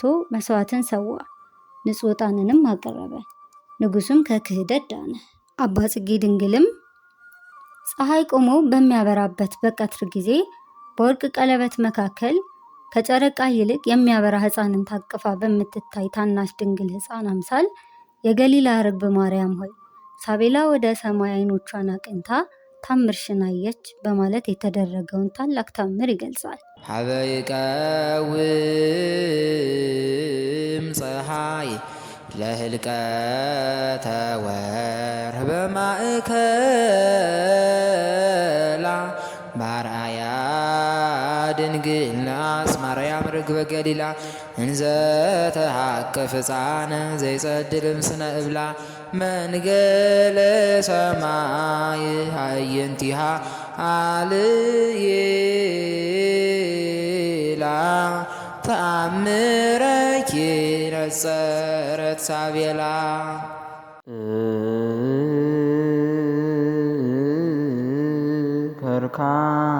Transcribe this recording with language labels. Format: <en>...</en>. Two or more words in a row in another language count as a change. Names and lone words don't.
<am>መስዋዕትን ሰዋ፣ ንጹሕ ዕጣንንም አቀረበ። ንጉሡም ከክህደት ዳነ። አባ ጽጌ ድንግልም ፀሐይ ቆሞ በሚያበራበት በቀትር ጊዜ በወርቅ ቀለበት መካከል ከጨረቃ ይልቅ የሚያበራ ሕፃንን ታቅፋ በምትታይ ታናሽ ድንግል ሕፃን አምሳል የገሊላ ርግብ ማርያም ሆይ ሳቤላ ወደ ሰማይ ዓይኖቿን አቅንታ ታምርሽን አየች በማለት የተደረገውን ታላቅ ታምር ይገልጻል።</am> <gez>ሀበ ይቀውም ፀሐይ ለህልቀተ ወርኅ በማእከላ በአርአያ ድንግል ናስ ማርያም ርግበ ገሊላ እንዘ ተሃከፍ ሕፃነ ዘይጸድልም ስነ እብላ መንገለ ሰማይ ሃየንቲሃ አልየላ ተአምረኪ ነጸረት ሳቤላ ከርካ</gez>